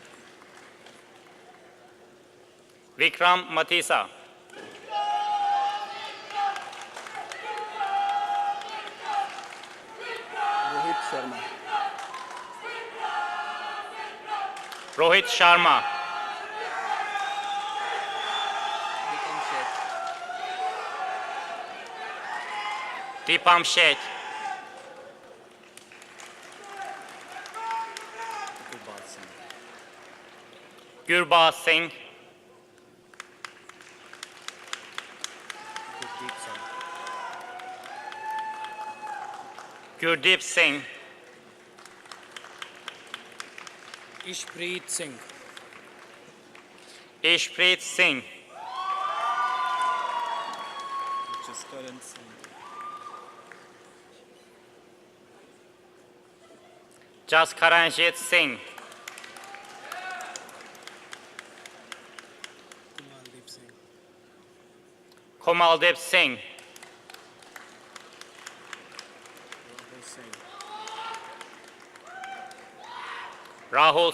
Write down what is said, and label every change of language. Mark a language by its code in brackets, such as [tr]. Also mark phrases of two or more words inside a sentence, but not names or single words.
[en] Vikram Mathisa. Rohit Sharma. Rohit Sharma. Deepam Sheth. Deepam Sheth. Gurbaz Singh. Gurbaz Singh. Gurdeep Singh. Gurdeep Singh. Ishpreet Singh. Ishpreet Singh. Just couldn't see. Jaskaranjit Singh. Kumaldeep Singh. Komaldeep Singh. Rahul Singh.